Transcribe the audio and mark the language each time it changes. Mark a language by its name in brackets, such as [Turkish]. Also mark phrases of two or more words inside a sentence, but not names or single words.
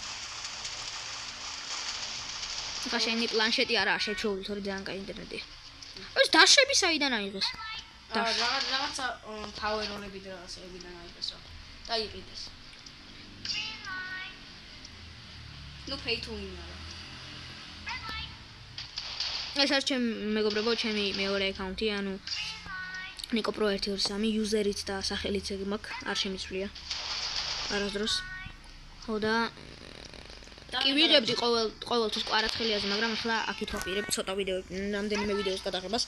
[Georgian] ხა შენი პლანშეტი არაა შეჩეული, თორე ძალიან კაი ინტერნეტია. ეს დაშები საიდან აიღეს? რაღაცა ფაუეროლები და ასეებიდან აიღეს რა. და იყიდეს. ნუ [English] pay to win [Georgian] არა. ეს არის ჩემი მეგობრებო, ჩემი მეორე აკაუნტი, ანუ Niko Pro 123 იუზერით და სახელიც ეგ მაქვს, არ შემიცვლია. არასდროს. ხო და კი ვიღებდი ყოველთვის კვარაცხელიაზე, მაგრამ ახლა აქით ვაპირებ ცოტა რამდენიმე ვიდეოს გადაღებას.